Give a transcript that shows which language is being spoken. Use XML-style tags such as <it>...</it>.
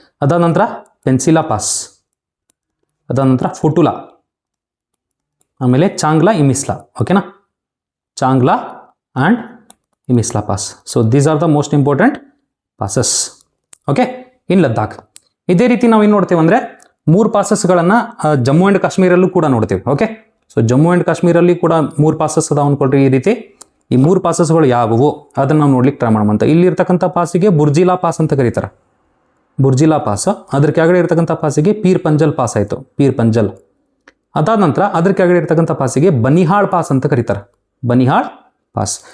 <kn>ಅದಾದ ನಂತರ ಪೆನ್ಸಿಲಾ ಪಾಸ್, ಅದಾದ ನಂತರ ಫೋಟುಲಾ, ಆಮೇಲೆ ಚಾಂಗ್ಲಾ, ಇಮಿಸ್ಲಾ, ಓಕೆನಾ?</kn> <en>Changla and Imisla pass. So these are the most important passes. Okay, in Ladakh.</en> <kn>ಇದೇ ರೀತಿ ನಾವು ಏನು ನೋಡ್ತೀವಿ ಅಂದರೆ 3 ಪಾಸಸ್ಗಳನ್ನು ಜಮ್ಮು ಆ್ಯಂಡ್ ಕಾಶ್ಮೀರಲ್ಲೂ ಕೂಡ ನೋಡ್ತೀವಿ. ಓಕೆ, ಸೊ ಜಮ್ಮು ಆ್ಯಂಡ್ ಕಾಶ್ಮೀರಲ್ಲಿ ಕೂಡ 3 ಪಾಸಸ್ ಅದಾವ ಅನ್ಕೊಳ್ರಿ. ಈ ರೀತಿ ಈ 3 ಪಾಸಸ್ಗಳು ಯಾವುವು ಅದನ್ನು ನಾವು ನೋಡ್ಲಿಕ್ಕೆ ಟ್ರೈ ಮಾಡೋಣ ಅಂತ. ಇಲ್ಲಿ ಇರ್ತಕ್ಕಂಥ ಪಾಸಿಗೆ ಬುರ್ಜಿಲಾ ಪಾಸ್ ಅಂತ ಕರೀತಾರೆ, ಬುರ್ಜಿಲಾ ಪಾಸ್. ಅದ್ರ ಕೆಳಗಡೆ ಇರ್ತಕ್ಕಂಥ ಪಾಸಿಗೆ ಪೀರ್ ಪಂಜಲ್ ಪಾಸ್ ಆಯಿತು, ಪೀರ್ ಪಂಜಲ್. ಅದಾದ ನಂತರ ಅದ್ರ ಕೆಳಗಡೆ ಇರ್ತಕ್ಕಂಥ ಪಾಸಿಗೆ ಬನಿಹಾಳ್ ಪಾಸ್ ಅಂತ ಕರೀತಾರೆ, ಬನಿಹಾಳ್ ಪಾಸ್.</kn>